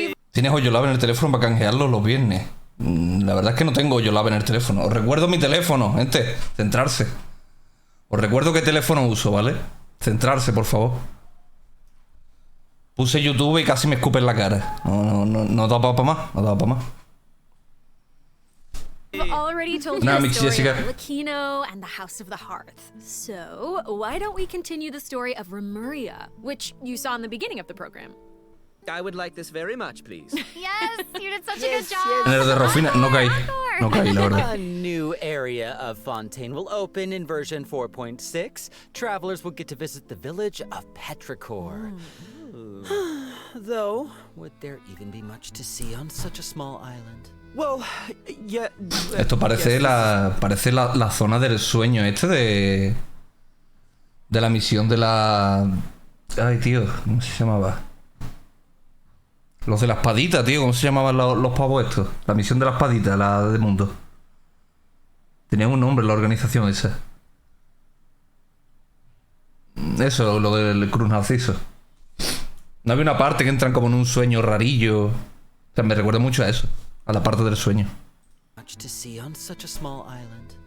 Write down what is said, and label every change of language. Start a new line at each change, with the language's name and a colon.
Spanish: ¿Tienes Oyolab en el teléfono para canjearlo los viernes? La verdad es que no tengo Oyolab en el teléfono. Os recuerdo mi teléfono, gente. Centrarse. Os recuerdo qué teléfono uso, ¿vale? Centrarse, por favor. Puse YouTube y casi me escupe en la cara. No da para más. No da para más.
English: I've already told you the story of Arlecchino and the House of the Hearth. So, why don't we continue the story of Remuria, which you saw in the beginning of the program? I would like this very much, please. Yes, you did such a good job.
Spanish: En el de Rofina no caí. No caí, la verdad.
English: A new area of Fontaine will open in version 4.6. Travelers will get to visit the village of Petrichor. Though, would there even be much to see on such a small island? Well, yeah.
Spanish: Esto parece la zona del sueño de la misión de la... Ay, tío, ¿cómo se llamaba? Los de la espadita, tío, ¿cómo se llamaban los pavos estos? La misión de la espadita, la de mundo. Tenía un nombre la organización esa. Eso, lo del Cruz Narciso. No había una parte que entran como en un sueño rarillo. O sea, me recuerda mucho a eso. A la parte del sueño.
English: Much to see on such a small island.